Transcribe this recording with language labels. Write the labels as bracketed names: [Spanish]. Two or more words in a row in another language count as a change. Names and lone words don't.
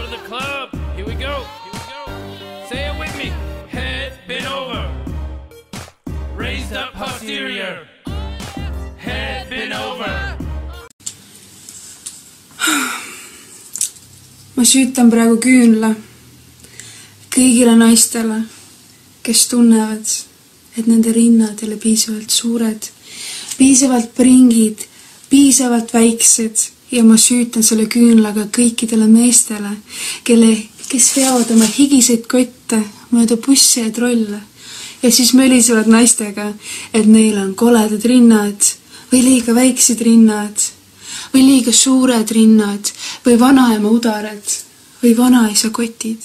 [English] club. Here we go. Say it with me. Head bent over. Raised up posterior. Head bent over. [Estonian] Ma süütan praegu küünla kõigile naistele, kes tunnevad, et nende rinnad ei ole piisavalt suured, piisavalt pringid, piisavalt väiksed ja ma süütan selle küünlaga kõikidele meestele, kes veavad oma higiseid kotte mööda busse ja trolle ja siis mölisevad naistega, et neil on koledad rinnad või liiga väiksed rinnad või liiga suured rinnad või vanaema udarad või vanaisa kotid.